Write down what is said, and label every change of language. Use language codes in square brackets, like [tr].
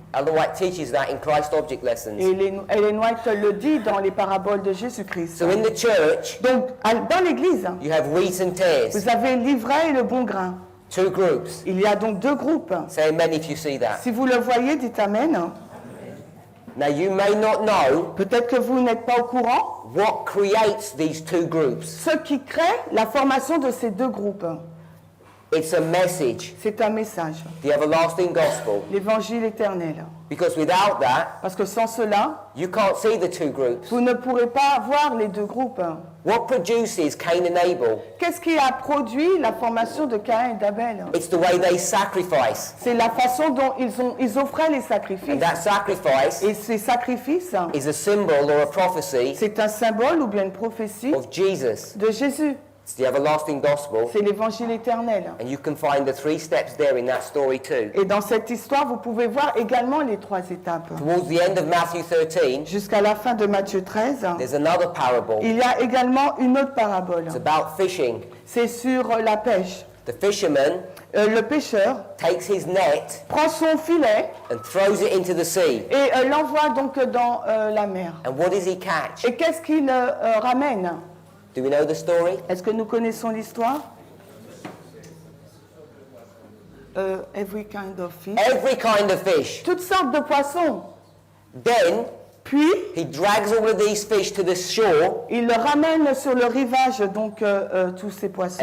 [en] Ellen White teaches that in Christ Object Lessons. [fr] Et Ellen White le dit dans les paraboles de Jésus-Christ. [en] So in the church, [fr] Donc, dans l'Église, [en] you have wheat and tares, [fr] vous avez l'ivraie et le bon grain. [en] two groups. [fr] Il y a donc deux groupes. [en] Say amen if you see that. [fr] Si vous le voyez, dites Amen. [en] Now you may not know [fr] Peut-être que vous n'êtes pas au courant. [en] what creates these two groups. [fr] Ce qui crée la formation de ces deux groupes, [en] It's a message, [fr] c'est un message, [en] the everlasting gospel. [fr] l'évangile éternel. [en] Because without that, [fr] Parce que sans cela, [en] you can't see the two groups. [fr] vous ne pourrez pas voir les deux groupes. [en] What produces Cain and Abel? [fr] Qu'est-ce qui a produit la formation de Caïn et d'Abel? [en] It's the way they sacrifice. [fr] C'est la façon dont ils offraient les [en] And [fr] sacrifices. [en] that sacrifice [fr] Et ces sacrifices, [en] is a symbol or a prophecy [fr] c'est un symbole ou bien une prophétie [en] of Jesus. [fr] de Jésus. [en] It's the everlasting gospel. [fr] C'est l'évangile éternel. [en] And you can find the 3 steps there in that story too. [fr] Et dans cette histoire, vous pouvez voir également les 3 étapes. [en] Towards the end of Matthew 13, [fr] Jusqu'à la fin de Matthieu 13, [en] there's another parable. [fr] il y a également une autre parabole. [en] It's about fishing. [fr] C'est sur la pêche. [en] The fisherman [fr] Le pêcheur [en] takes his net [fr] prend son filet [en] and throws it into the sea. [fr] et l'envoie donc dans la mer. [en] And what does he catch? [fr] Et qu'est-ce qu'il ramène? [en] Do we know the story? [fr] Est-ce que nous connaissons l'histoire? [en] Every kind of fish. Every kind of fish. [fr] Toutes sortes de poissons. [en] Then [fr] Puis, [en] he drags all of these fish to the shore. [fr] il le ramène sur le rivage, donc tous ces poissons.